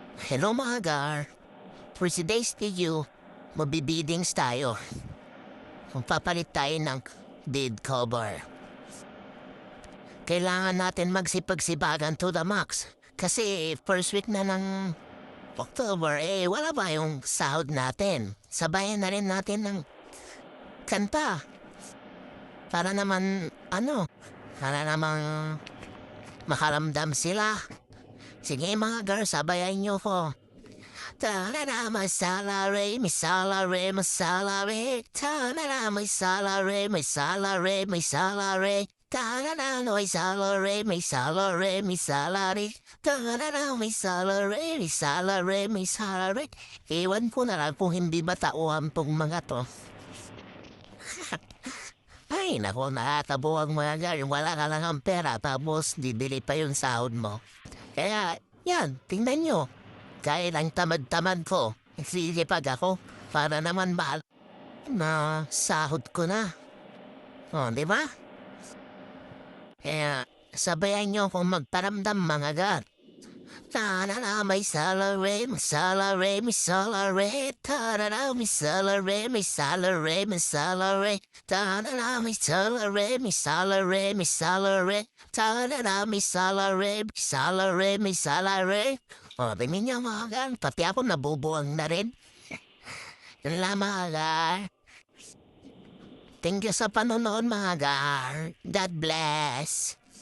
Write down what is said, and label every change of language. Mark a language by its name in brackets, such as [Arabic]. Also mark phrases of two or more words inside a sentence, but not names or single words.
[Filipino] Hello mga gar. [English] For today's video, [Filipino] mabibidings tayo. Magpapalit tayo ng bed cover. Kailangan natin magsipagsibagan [English] to the max. [Filipino] Kasi [English] first week [Filipino] na ng October, wala ba yung sahod natin? Sabayan na rin natin ng kanta. Para naman, para namang makaramdam sila. Sige mga girls, sabayan niyo ko. Ta-da-da, [English] my salary, my salary, my salary. Ta-da-da, my salary, my salary, my salary. Ta-da-da, my salary, my salary, my salary. Ta-da-da, my salary, my salary, my salary. [Filipino] Ewan ko na lang kung hindi ba tauhan tong mga to. Ay, naku, nakatabo ang mga girl. Wala ka lang ang pera, tapos bibili pa yung sahod mo. Kaya, yan, tingnan nyo. Kaya lang tamad-tamad ko. Sisipag ako para naman mahal na sahod ko na. O, di ba? Kaya, sabayan nyo kung magparamdam mga gar. Ta-da-da, [English] may salary, may salary, may salary. Ta-da-da, may salary, may salary, may salary. Ta-da-da, may salary, may salary, may salary. Ta-da-da, may salary, may salary, may salary. [Filipino] O, tingin niyo mga gar, pati ako nabubuang na rin. Yun lang mga gar. [English] Thank you [Filipino] sa panonood mga gar. [English] God bless.